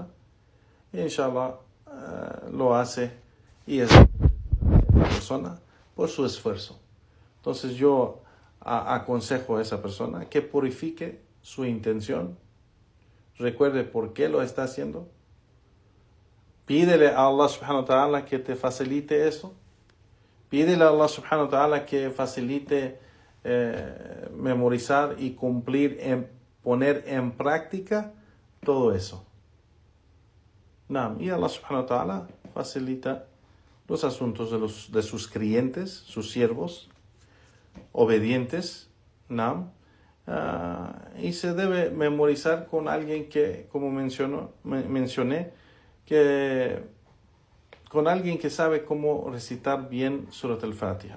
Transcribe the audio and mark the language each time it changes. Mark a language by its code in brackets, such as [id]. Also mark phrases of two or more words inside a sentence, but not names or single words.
[es] Y inshallah lo hace y es la persona por su esfuerzo. Entonces yo aconsejo a esa persona que purifique su intención. Recuerde por qué lo está haciendo. Pídele a Allah [ar] سبحانه وتعالى [es] que te facilite eso. Pídele a Allah [ar] سبحانه وتعالى [es] que facilite memorizar y cumplir, poner en práctica todo eso. Y Allah [ar] سبحانه وتعالى [es] facilita los asuntos de sus clientes, sus siervos, obedientes. Y se debe memorizar con alguien que, como mencioné, que con alguien que sabe cómo recitar bien Surat al-Fatiha.